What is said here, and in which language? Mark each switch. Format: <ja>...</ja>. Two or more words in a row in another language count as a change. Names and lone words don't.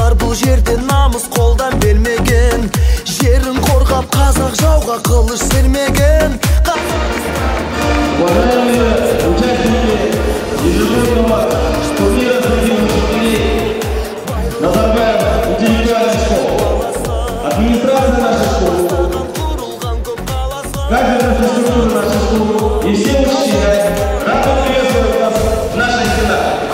<kk>Бұл жерде намыс қолдан бермеген, жерін қорғап қазақ жауға қылыш сермеген.</kk> <ru>Уважаемые участники ежегодного турнира среди учителей Назарбаев интеллектуальной школы, администрация нашей школы, кафедра физкультуры нашей школы и все учителя рады приветствовать вас в нашей стенах.</ru>